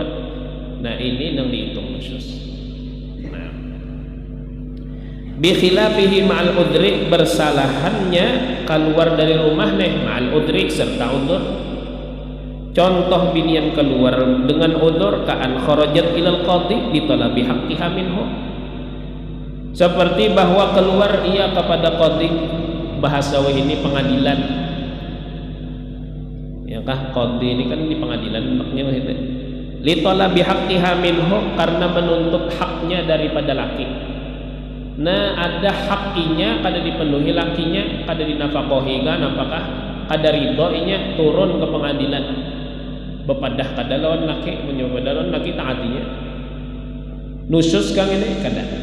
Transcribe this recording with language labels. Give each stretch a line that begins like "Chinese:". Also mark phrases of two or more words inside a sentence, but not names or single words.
Banjar: Nah ini nang dihitung nusus. Nah
Arabic: بخلافه مع العذر
Banjar: bersalahannya keluar dari rumah nih
Arabic: مع العذر
Banjar: serta udur. Contoh binian keluar dengan udzur
Arabic: كأن خرجت إلى القاضي بطلب حقها منه.
Banjar: Seperti bahwa keluar ia kepada qadhi, bahasa ini pengadilan. Ya kah qadhi ini kan di pengadilan maknya gitu.
Arabic: لطلب حقها منه
Banjar: karena menuntut haknya daripada laki. Nah ada hakinya kada dipenuhi lakinya kada dinafkahi kan apakah kada ridho inya turun ke pengadilan. Bepadah kada lawan laki menyoba lawan laki taatinya nusus kang ini kada.